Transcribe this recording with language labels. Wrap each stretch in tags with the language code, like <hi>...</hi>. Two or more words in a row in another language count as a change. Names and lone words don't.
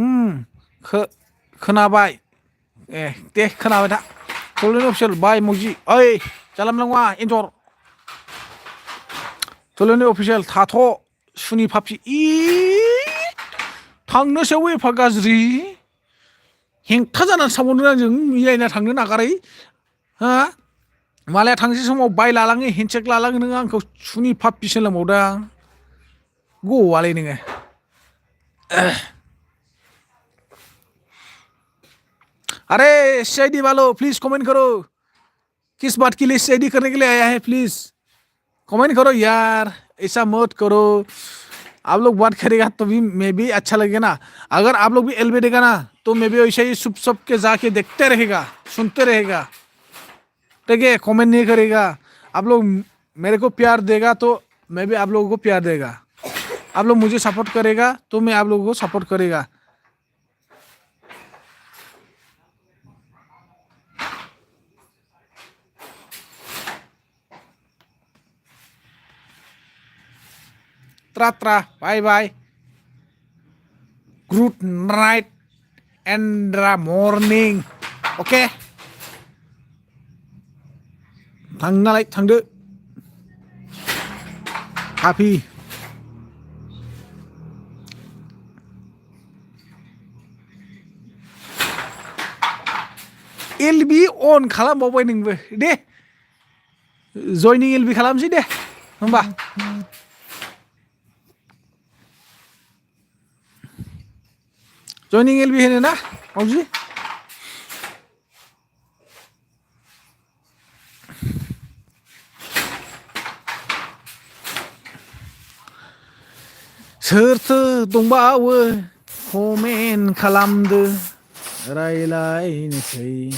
<brx>खोनाबाय ए दे खोनाबाय था सोलिनो सोल बाय मौजि ओइ जाला मोनला नङा एन्जर सोलिनो अफिसियेल थाथ' सुनि फाफि थांनोसै एफा गाज्रि हेंथा जानानै सावनो आंजों मिलायना थांनो नागारै हा मालाया थांसै समाव बाय लालाङो हेन्डसेक लालाङो नोङो आंखौ सुनि फाफि सोलोंबावदां गवालै नोङो</brx> <hi>अरे सीआईडी वालों प्लीज कमेंट करो किस बात के लिए सीआईडी करने के लिए आया है प्लीज कमेंट करो यार ऐसा मत करो आप लोग बात करेगा तो भी मैं भी अच्छा लगेगा ना अगर आप लोग भी एलबी देगा ना तो मैं भी वैसे ही सुप सुप के जाके देखते रहेगा सुनते रहेगा ठीक है कमेंट नहीं करेगा आप लोग मेरे को प्यार देगा तो मैं भी आप लोगों को प्यार देगा आप लोग मुझे सपोर्ट करेगा तो मैं आप लोगों को सपोर्ट करेगा Tratra,</hi> <en>bye bye. Good night and the morning.</en> <brx>Okay? थांनालाय थांदो. Happy. LB on खालामबावबाय नोंबो दे. Joining LB खालामसै दे. होमबा. Joining LB होनो ना मावजि सोरथो दंबावो कमेन्ट खालामदो रायलायनोसै</brx>